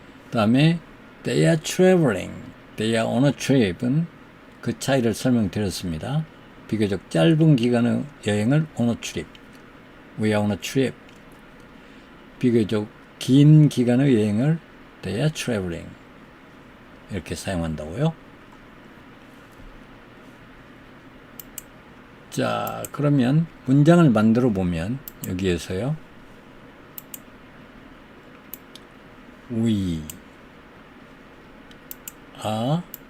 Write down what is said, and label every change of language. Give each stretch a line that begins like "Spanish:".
Korean: 다음에
English: they are traveling, they are on a trip
Korean: 은 그 차이를 설명드렸습니다. 비교적 짧은 기간의 여행을
English: on a trip, we are on a trip.
Korean: 비교적 긴 기간의 여행을
English: they are traveling
Korean: 이렇게 사용한다고요. 자, 그러면 문장을 만들어 보면 여기에서요.
English: We are